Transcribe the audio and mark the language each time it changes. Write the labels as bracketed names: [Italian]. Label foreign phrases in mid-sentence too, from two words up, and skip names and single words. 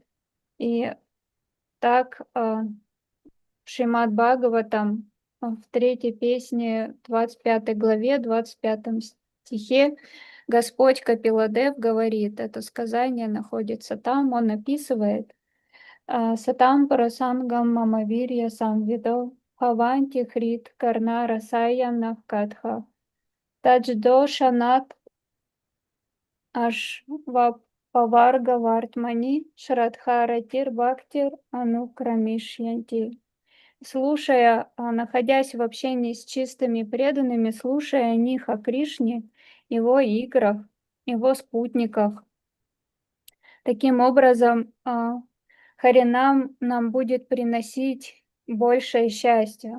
[Russian] И так в Шримад Бхагаватам в 3 песне, 25 главе, 25 стихе Господь Капиладев говорит, это сказание находится там, он описывает [Sanskrit] सतां प्रसङ्गान् मम वीर्य संविदो भवन्ति हृत् कर्ण रसायनाः कथाः तज्जोषणात् आशु अपवर्ग वर्त्मनि श्रद्धा रतिर् भक्तिर् अनुक्रमिष्यति. [Russian] Слушая, находясь в общении с чистыми преданными, слушая о них, о Кришне, его играх, его спутниках. Таким образом, Харинам нам будет приносить большее счастье.